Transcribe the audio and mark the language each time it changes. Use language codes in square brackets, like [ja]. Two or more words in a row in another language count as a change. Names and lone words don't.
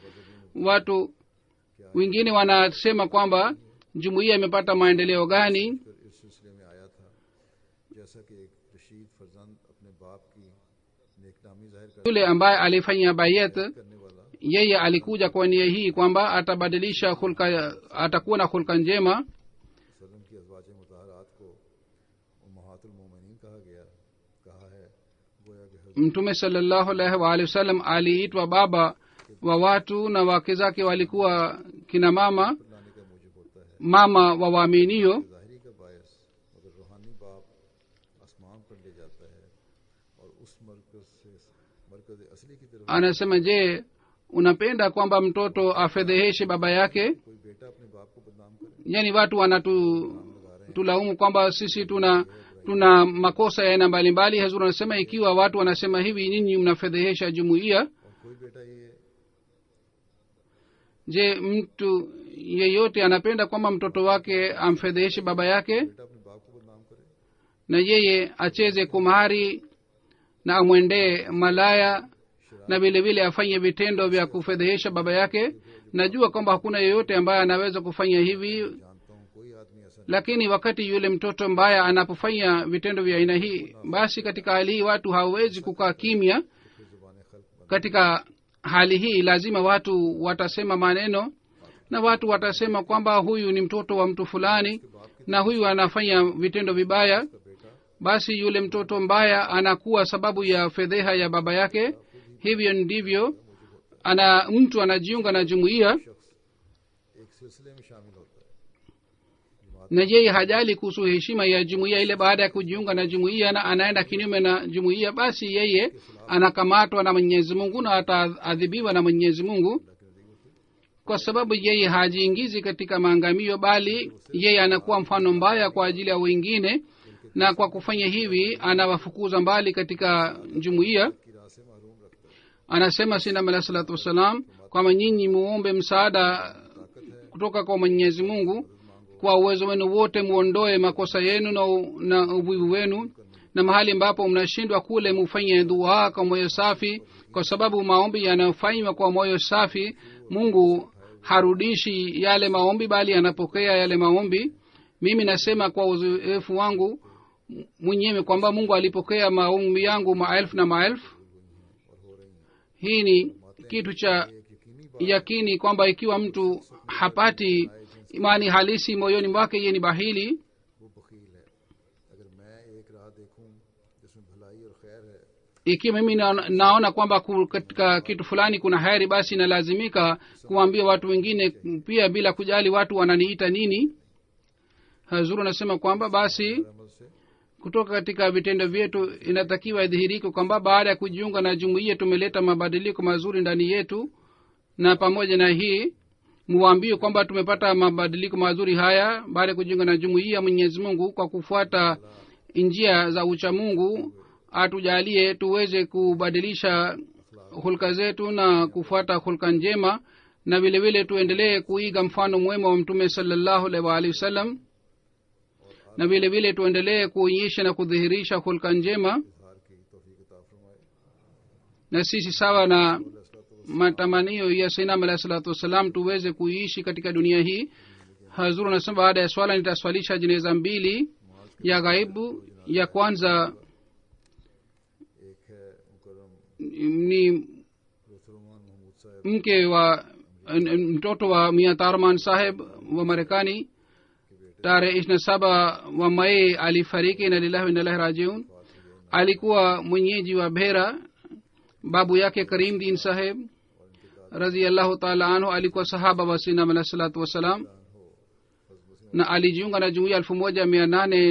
[sw] watu wengine wanasema kwamba jumuiya imepata maendeleo gani. [ur] پھر اس سلسلے میں آیا تھا جیسا کہ ایک رشید فرزند اپنے باپ کی نیک نامی ظاہر [sw] yule ambaye alifanya bayat [ur] کرنے والا [sw] yeye alikuja kwa nia hii kwamba atabadilisha hulka, atakuwa na hulka njema. [ur] وسلم کی ازواج مطہرات کو امہات المومنین کہا ہے گویا کہ حضرت [sw] mtume [ar] صلى الله عليه وعلى آله وسلم [sw] aliitwa baba wa watu na wake zake walikuwa kina mama [ur] لانے کا موجب ہوتا ہے [sw] mama wa waaminio. [ur] ظاہری کا باعث مگر روحانی باپ آسمان پر لے جاتا ہے اور اس مرکز اصلی کی طرف [sw] Anasema, je, unapenda kwamba mtoto afedheheshe baba yake? [ur] کوئی بیٹا اپنے باپ کو بدنام کرے [sw] Yani watu wanatulaumu kwamba sisi tuna makosa ya aina mbalimbali. Hazur anasema ikiwa watu wanasema hivi, nyinyi mnafedhehesha jumuiya. [ur] اور کوئی بیٹا یہ [sw] Je, mtu yeyote anapenda kwamba mtoto wake amfedheheshe baba yake [ur] بیٹا اپنے باپ کو بدنام کرے [sw] na yeye acheze kumari na amwendee malaya na vile vile afanye vitendo vya kufedhehesha baba yake? Najua kwamba hakuna yeyote ambaye anaweza kufanya hivi, [ur] جانتا ہوں کوئی آدمی ایسا [sw] lakini wakati yule mtoto mbaya anapofanya vitendo vya aina hii, basi katika hali hii watu hawawezi kukaa kimya. [ur] پھر زبان خلق بن [sw] Katika hali hii lazima watu watasema maneno na watu watasema kwamba huyu ni mtoto wa mtu fulani na huyu anafanya vitendo vibaya. [ur] کا بیٹا [sw] Basi yule mtoto mbaya anakuwa sababu ya fedheha ya baba yake. Hivyo ndivyo mtu anajiunga na jumuiya [ur] ایک سلسلے میں شامل ہوتا ہے [sw] na yeye hajali kuhusu heshima ya jumuiya ile. Baada ya kujiunga na jumuiya na anaenda kinyume na jumuiya, basi yeye anakamatwa na Mwenyezi Mungu na ataadhibiwa na Mwenyezi Mungu, kwa sababu yeye hajiingizi katika maangamio, bali yeye anakuwa mfano mbaya kwa ajili ya wengine, na kwa kufanya hivi anawafukuza mbali katika jumuiya. [ur] کی راہ سے محروم رکھتا ہے [sw] Anasema Sayyidina [ar] عليه الصلاة والسلام [sw] kwamba nyinyi muombe msaada kutoka kwa Mwenyezi Mungu, kwa uwezo wenu wote muondoe makosa yenu na uvivu wenu, na mahali ambapo mnashindwa kule mufanye dua kwa moyo safi, kwa sababu maombi yanayofanywa kwa moyo safi Mungu harudishi yale maombi, bali anapokea yale maombi. Mimi nasema kwa uzoefu wangu mwenyewe kwamba Mungu alipokea maombi yangu maelfu na maelfu. Hii ni kitu cha yakini kwamba ikiwa mtu hapati imani halisi moyoni mwake, yeye ni bahili. [ur] وہ بخیل ہے اگر میں ایک راہ دیکھوں جس میں بھلائی اور خیر ہے [sw] Ikiwa mimi naona kwamba katika kitu fulani kuna heri, basi nalazimika kuambia watu wengine pia, bila kujali watu wananiita nini. Hazuru anasema kwamba basi [ur] عمل سے [sw] kutoka katika vitendo vyetu inatakiwa idhihirike kwamba baada ya kujiunga na jumuiya tumeleta mabadiliko mazuri ndani yetu, na pamoja na hii muambie kwamba tumepata mabadiliko mazuri haya baada ya kujiunga na jumuiya. Mwenyezi Mungu kwa kufuata njia za ucha Mungu atujalie tuweze kubadilisha hulka zetu na kufuata hulka njema, na vile vile tuendelee kuiga mfano mwema wa Mtume [ar] صلى الله عليه وعلى آله وسلم, [sw] na vile vile tuendelee kuonyesha na kudhihirisha hulka njema. [ur] اظہار کی توفیق عطا فرمائے [sw] Na sisi sawa na matamanio ya Sayyidina [ar] عليه الصلاة والسلام [sw] tuweze kuishi katika dunia hii. Hazuru anasema baada ya swala nitaswalisha jeneza mbili ya ghaibu. Ya kwanza [ur] ایک ہے مکرم [sw] ni [ur] रुसलमान महमूद साहब [sw] mke wa mtoto wa Mia Tarman Saheb wa Marekani. Tarehe 27 wa Mei alifariki, na [ar] لله وإنا إليه راجعون. [sw] Alikuwa mwenyeji wa Bhera. Babu yake Karim Din Saheb [ar] رضي الله تعالى عنه [sw] alikuwa sahaba wa Sayyidina [ar] عليه الصلاة والسلام, [sw] na alijiunga na jumuiya 1894